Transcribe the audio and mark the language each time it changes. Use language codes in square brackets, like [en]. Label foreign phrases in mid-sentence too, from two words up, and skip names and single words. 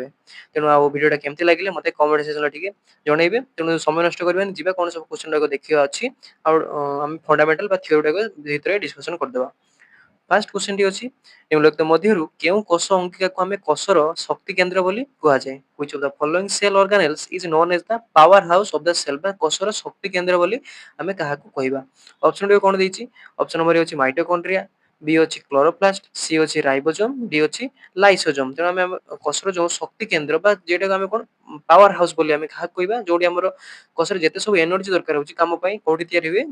[or] ତେଣୁ ଆଉ ଭିଡ଼ିଓଟା କେମିତି ଲାଗିଲା ମୋତେ [en] comment sectionରେ [or] ଟିକେ ଜଣେଇବେ। ତେଣୁ ସମୟ ନଷ୍ଟ କରିବାନି, ଯିବା କଣ ସବୁ କ୍ୱେଶ୍ଚନ ଗୁଡାକ ଦେଖିବା ଅଛି। ଆଉ ଆମେ ଫଣ୍ଡାମେଣ୍ଟାଲ ବା ଥିଓରି ଗୁଡାକ ଭିତରେ ଡିସ୍କସନ କରିଦେବା। [en] first questionଟି [or] ଅଛି ନିମ୍ନଲିଖିତ ମଧ୍ୟରୁ କେଉଁ କୋଷ ଅଙ୍କିକାକୁ ଆମେ କୋଷର ଶକ୍ତି କେନ୍ଦ୍ର ବୋଲି କୁହାଯାଏ? [en] Which of the following cell organelles is known as the power house of the cell [or] ବା କୋଷର ଶକ୍ତି କେନ୍ଦ୍ର ବୋଲି ଆମେ କାହାକୁ କହିବା? ଅପସନ ଟି କଣ ଦେଇଛି? [en] option number [or] ଅଛି ମାଇଟୋକଣ୍ଡ୍ରିଆ, ବି ଅଛି କ୍ଲୋରୋପ୍ଲାଷ୍ଟ, ସି ଅଛି ରାଇବୋଜୋମ, ଡି ଅଛି ଲାଇସୋଜୋମ। ତେଣୁ ଆମେ କୋଷର ଯୋଉ ଶକ୍ତି କେନ୍ଦ୍ର ବା ଯେଟାକୁ ଆମେ କଣ [en] power house [or] ବୋଲି ଆମେ କାହାକୁ କହିବା, ଯୋଉଠି ଆମର କୋଷରେ ଯେତେ ସବୁ ଏନର୍ଜି ଦରକାର ହଉଛି କାମ ପାଇଁ କୋଉଠି ତିଆରି ହୁଏ?